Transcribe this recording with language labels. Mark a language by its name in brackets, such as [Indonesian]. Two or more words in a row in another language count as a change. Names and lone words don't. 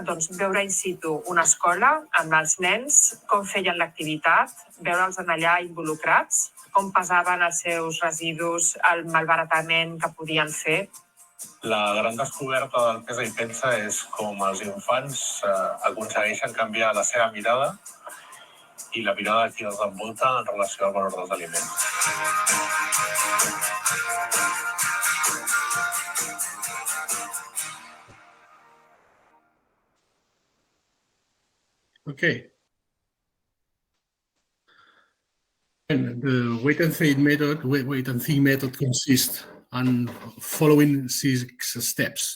[Catalan] Doncs veure in situ una escola amb els nens, com feien l'activitat, veure'ls allà involucrats, com pesaven els seus residus, el malbaratament que podien fer. La gran descoberta del Pesa i Piensa és com els infants aconsegueixen canviar la seva mirada i la mirada de qui els envolta en relació al valor dels aliments. [English] Okay. And the wait and think method consists on following 6 steps.